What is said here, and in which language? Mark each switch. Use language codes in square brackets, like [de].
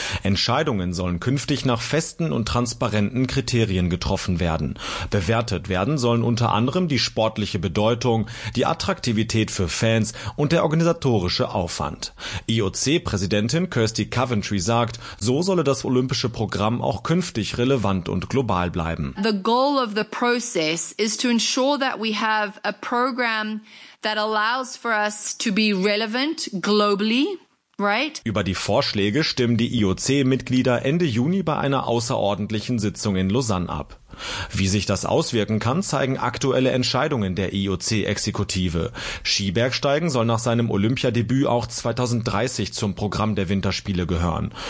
[de] Entscheidungen sollen künftig nach festen und transparenten Kriterien getroffen werden. Bewertet werden sollen unter anderem die sportliche Bedeutung, die Attraktivität für Fans und der organisatorische Aufwand. IOC-Präsidentin Kirsty Coventry sagt, so solle das olympische Programm auch künftig relevant und global bleiben. [en] The goal of the process is to ensure that we have a program that allows for us to be relevant globally. Right? [de] Über die Vorschläge stimmen die IOC-Mitglieder Ende Juni bei einer außerordentlichen Sitzung in Lausanne ab. Wie sich das auswirken kann, zeigen aktuelle Entscheidungen der IOC-Exekutive. Skibergsteigen soll nach seinem Olympiadebüt auch 2030 zum Programm der Winterspiele gehören.